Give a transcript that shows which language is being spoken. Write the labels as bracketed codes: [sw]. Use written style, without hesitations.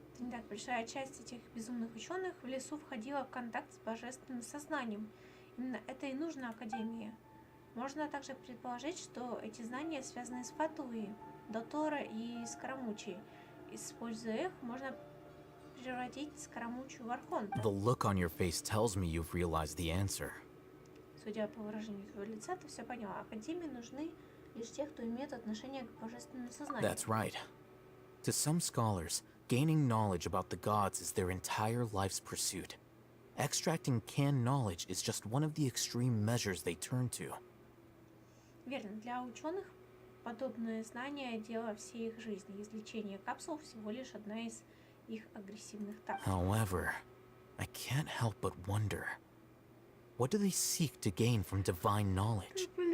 [ru] Так, большая часть этих безумных ученых в лесу входила в контакт с божественным сознанием. Именно это и нужно Академии. Можно также предположить, что эти знания связаны с Фатуи, Дотора и Скоромучей. Используя их, можно превратить Скоромучу в Архонта. [en] The look on your face tells me you've realized the answer. [ru] Судя по выражению твоего лица, ты все поняла. Академии нужны лишь тех, кто имеет отношение к божественному сознанию. [en] That's right. To some scholars, gaining knowledge about the gods is their entire life's pursuit. Extracting canned knowledge is just one of the extreme measures they turn to. [ru] Верно, для ученых подобное знание – дело всей их жизни. Извлечение капсул всего лишь одна из их агрессивных тактик. [en] However, I can't help but wonder, what do they seek to gain from divine knowledge?